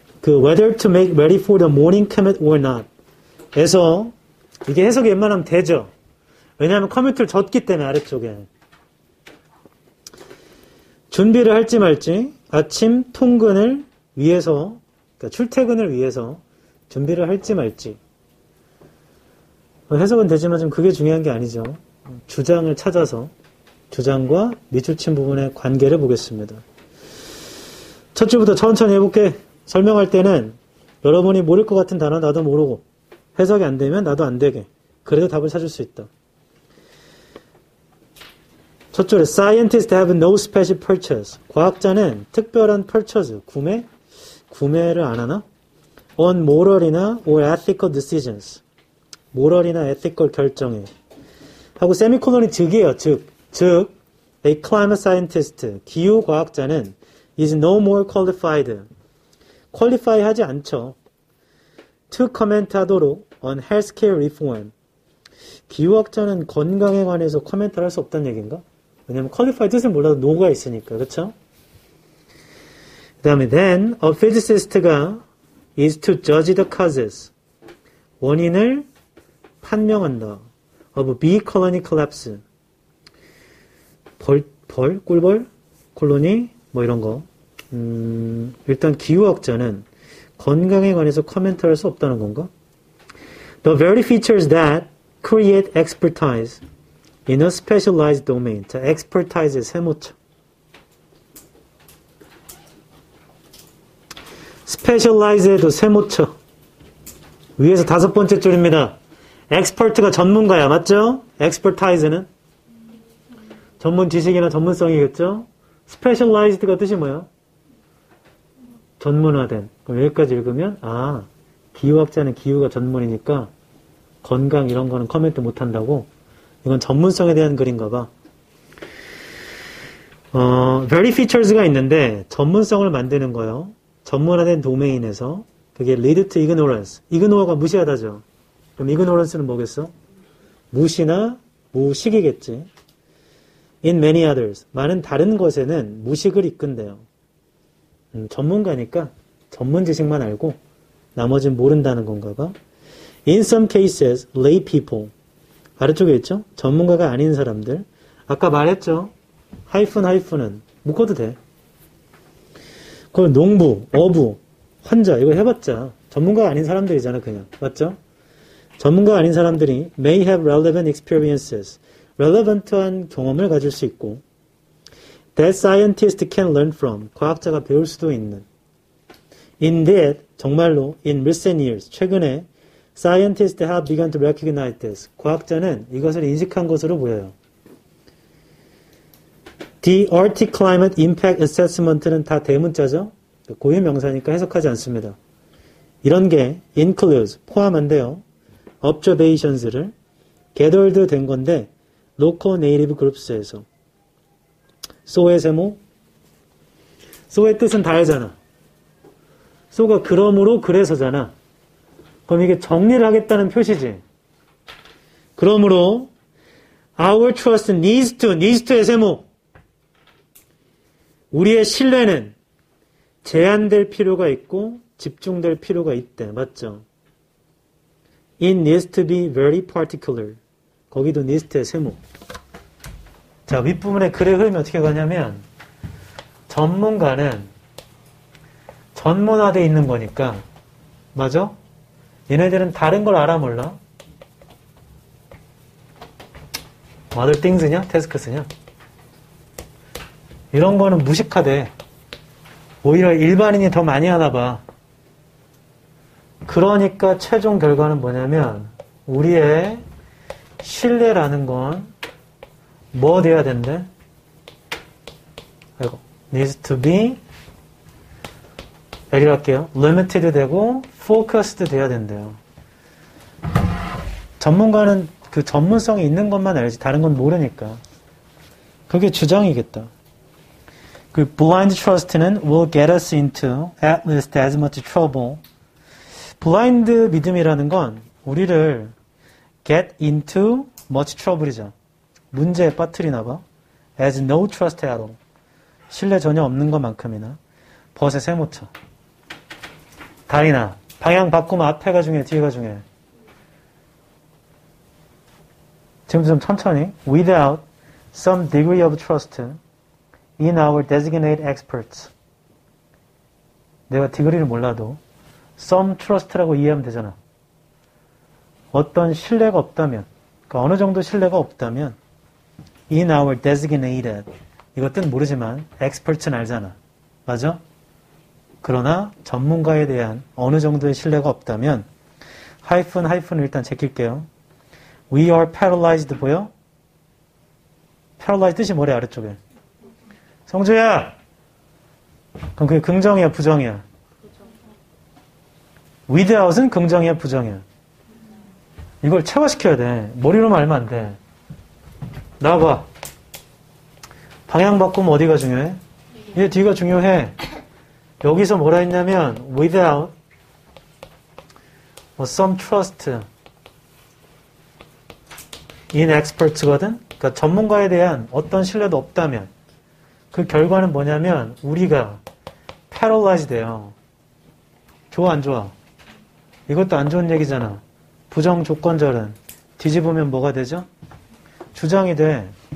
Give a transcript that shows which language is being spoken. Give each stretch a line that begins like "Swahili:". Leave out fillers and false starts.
English: 그 whether to make ready for the morning commute or not
Korean: 에서 이게 해석이 웬만하면 되죠. 왜냐하면 커뮤트를 줬기 때문에 아래쪽에. 준비를 할지 말지 아침 통근을 위해서 그러니까 출퇴근을 위해서 준비를 할지 말지 해석은 되지만 좀 그게 중요한 게 아니죠. 주장을 찾아서 주장과 밑줄친 부분의 관계를 보겠습니다. 첫 줄부터 천천히 해볼게. 설명할 때는 여러분이 모를 것 같은 단어 나도 모르고 해석이 안 되면 나도 안 되게 그래도 답을 찾을 수 있다.
English: 첫 줄에 Scientists have no special purchase.
Korean: 과학자는 특별한 purchase, 구매를 안 하나?
English: On moral이나 or ethical decisions. moral이나 ethical 결정에.
Korean: 하고 세미콜론이 즉이에요.
English: 즉, a climate scientist, 기후과학자는 is no more qualified.
Korean: qualify 하지 않죠.
English: to comment 하도록 on healthcare reform.
Korean: 기후학자는 건강에 관해서 코멘트를 할 수 없다는 얘기인가? 왜냐면 qualify 뜻을 몰라도 no가 있으니까. 그렇죠? 그 다음에
English: then a physicist가 is to judge the causes.
Korean: 원인을 판명한다.
English: of bee colony collapse.
Korean: 꿀벌, 콜로니, 뭐 이런 거. 일단 기후학자는 건강에 관해서 코멘트를 할 수 없다는 건가?
English: The very features that create expertise in a specialized domain.
Korean: 자, expertise의 세모쳐. specialize에도 세모쳐. 위에서 5번째 줄입니다. expert가 전문가야. 맞죠? expertise는 전문 지식이나 전문성이겠죠? specialized가 뜻이 뭐야? 전문화된. 그럼 여기까지 읽으면 기후학자는 기후가 전문이니까 건강 이런 거는 코멘트 못한다고? 이건 전문성에 대한 글인가 봐. very features가 있는데 전문성을 만드는 거요. 전문화된 도메인에서 그게
English: lead to ignorance.
Korean: ignore가 무시하다죠. 그럼 ignorance는 뭐겠어? 무시나 무식이겠지.
English: in many others.
Korean: 많은 다른 것에는 무식을 이끈대요. 전문가니까 전문 지식만 알고 나머지는 모른다는 건가 봐.
English: In some cases, lay people.
Korean: 아래쪽에 있죠? 전문가가 아닌 사람들. 아까 말했죠? 하이픈은 묶어도 돼. 그럼 농부, 어부, 환자 이거 해봤자 전문가가 아닌 사람들이잖아 그냥. 맞죠? 전문가가 아닌 사람들이
English: may have relevant experiences. relevant한
Korean: 경험을 가질 수 있고
English: that scientists can learn from.
Korean: 과학자가 배울 수도 있는.
English: Indeed,
Korean: 정말로
English: in recent years,
Korean: 최근에
English: scientists have begun to recognize this.
Korean: 과학자는 이것을 인식한 것으로 보여요.
English: The Arctic Climate Impact Assessment는
Korean: 다 대문자죠. 고유명사니까 해석하지 않습니다. 이런 게 includes, 포함한데요. observations를 gathered 된 건데
English: local native groups
Korean: 에서 so의 세모 so의 뜻은 다르잖아. so가 그러므로 그래서잖아. 그럼 이게 정리를 하겠다는 표시지. 그러므로 our trust needs to의 세모 우리의 신뢰는 제한될 필요가 있고 집중될 필요가 있대. 맞죠?
English: It needs to be very particular.
Korean: 거기도 needs의 세모. 자, 윗부분에 글의 흐름이 어떻게 가냐면 전문가는 전문화되어 있는 거니까 맞아? 얘네들은 다른 걸 알아 몰라? other things냐? tasks냐? 이런 거는 무식하대. 오히려 일반인이 더 많이 하나 봐. 그러니까 최종 결과는 뭐냐면 우리의 신뢰라는 건 뭐 돼야 된대? 아이고, needs to be 여기로 할게요. limited 되고 focused 돼야 된대요. 전문가는 그 전문성이 있는 것만 알지 다른 건 모르니까. 그게 주장이겠다.
English: 그 blind trust는 will get us into at least as much trouble. blind
Korean: 믿음이라는 건 우리를
English: get into much trouble이죠.
Korean: 문제에 빠뜨리나 봐.
English: as no trust at all.
Korean: 신뢰 전혀 없는 것만큼이나 벗에 세못 쳐. 다이나 방향 바꾸면 앞에가 중요해 뒤에가 중요해. 지금 좀 천천히.
English: without some degree of trust in our designated experts.
Korean: 내가 디그리를 몰라도 some trust라고 이해하면 되잖아. 어떤 신뢰가 없다면, 그러니까 어느 정도 신뢰가 없다면 in our designated 이것들은 모르지만 experts는 알잖아. 맞아? 그러나 전문가에 대한 어느 정도의 신뢰가 없다면 하이픈을 일단 제낄게요.
English: We are paralyzed 보여?
Korean: paralyzed 뜻이 뭐래 아래쪽에? 성주야! 그럼 그게 긍정이야 부정이야? without은 긍정이야 부정이야? 이걸 체화시켜야 돼. 머리로만 알면 안 돼. 나와봐. 방향 바꾸면 어디가 중요해? 얘 뒤가 중요해. 여기서 뭐라 했냐면
English: without some trust in experts거든?
Korean: 그러니까 전문가에 대한 어떤 신뢰도 없다면 그 결과는 뭐냐면 우리가 paralyzed 돼요. 좋아 안 좋아? 이것도 안 좋은 얘기잖아. 부정 조건절은 뒤집으면 뭐가 되죠? 주장이 돼.